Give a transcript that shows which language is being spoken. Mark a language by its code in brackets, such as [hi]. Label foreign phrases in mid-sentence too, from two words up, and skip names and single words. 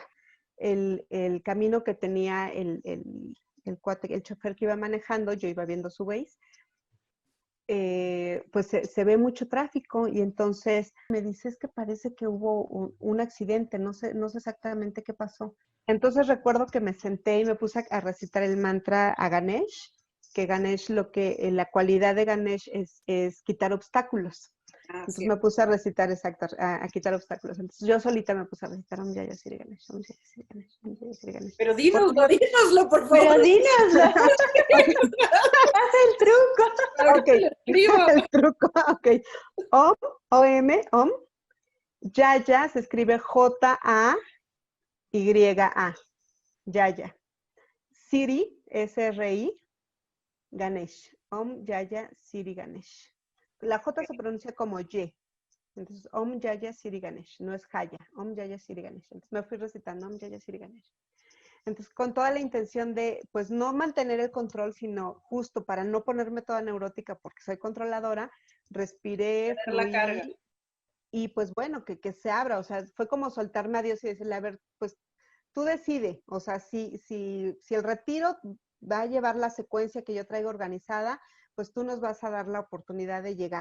[es] El camino que tenía el chofer que iba manejando, yo iba viendo su Waze, pues se ve mucho tráfico y entonces me dice, es que parece que hubo un accidente, no sé exactamente qué pasó. Entonces recuerdo que me senté y me puse a recitar el mantra a Ganesh, que Ganesh, la cualidad de Ganesh es quitar obstáculos. Entonces me puse a recitar, exacto, a quitar obstáculos. Entonces yo solita me puse a recitar [sa] ॐ जय श्री गणेश, ॐ जय श्री गणेश, ॐ जय श्री गणेश. [es] Pero dínoslo, por favor. Pero dínoslo. Haz el truco. Ok, el truco, ok. Om, O-M, Om. Jaya se escribe J-A-Y-A. Jaya. Siri, S-R-I, Ganesh. [sa] ॐ जय श्री गणेश. [es] La J se pronuncia como Y. Entonces, [sa] ॐ जय श्री गणेश. [es] No es [sa] जय। ॐ जय श्री गणेश. [es] Entonces me fui recitando [sa] ॐ जय श्री गणेश. [es] Entonces, con toda la intención de, pues, no mantener el control, sino justo para no ponerme toda neurótica porque soy controladora, respiré, fluí, y pues bueno, que se abra, o sea, fue como soltarme a Dios y decirle, a ver, pues tú decide, o sea, si el retiro va a llevar la secuencia que yo traigo organizada, pues tú nos vas a dar la oportunidad de llegar.